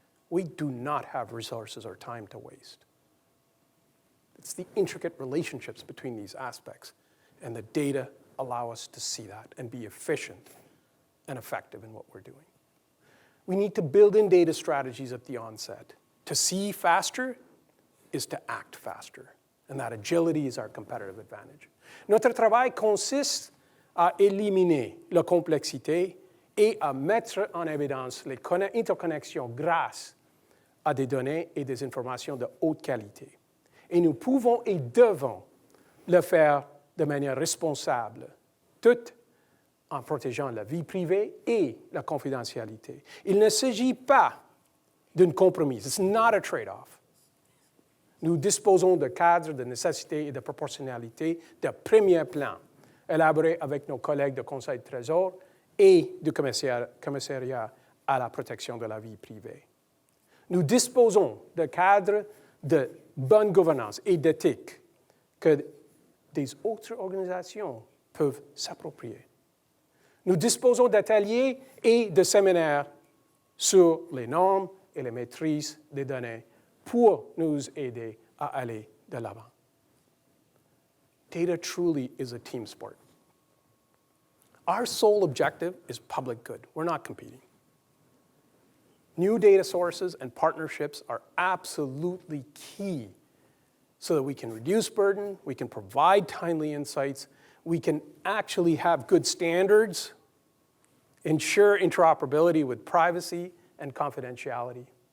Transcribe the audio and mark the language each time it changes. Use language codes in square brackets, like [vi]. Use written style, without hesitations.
[en] We do not have resources or time to waste. It's the intricate relationships between these aspects, and the data allow us to see that and be efficient and effective in what we're doing. We need to build in data strategies at the onset. To see faster is to act faster, and that agility is our competitive advantage. [fr] Notre travail consiste à éliminer la complexité et à mettre en évidence les interconnexions grâce à des données et des informations de haute qualité. Et nous pouvons et devons le faire de manière responsable, tout en protégeant la vie privée et la confidentialité. Il ne s'agit pas d'une compromise. [en] It's not a trade-off. [fr] Nous disposons de cadres de nécessité et de proportionnalité de premier plan, élaborés avec nos collègues du Conseil du Trésor et du commissariat à la protection de la vie privée. Nous disposons de cadres de bonne gouvernance et d'éthique que des autres organisations peuvent s'approprier. Nous disposons d'ateliers et de séminaires sur les normes et la maîtrise des données pour nous aider à aller de l'avant. [en] Data truly is a team sport. Our sole objective is public good. We're not competing. New data sources and partnerships are absolutely key so that we can reduce burden, we can provide timely insights, we can actually have good standards, ensure interoperability with privacy and confidentiality.